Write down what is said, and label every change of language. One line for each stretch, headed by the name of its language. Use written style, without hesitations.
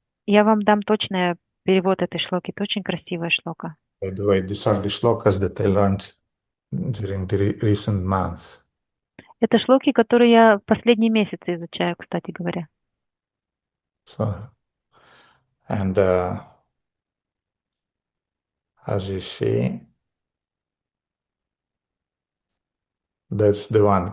Russian: Я вам дам точный перевод этой шлоки. Это очень красивая шлока.
English: By the way, these are the shlokas that I learned during the recent months.
Russian: Это шлоки, которые я в последние месяцы изучаю, кстати говоря.
English: So, and as you see, that's the one.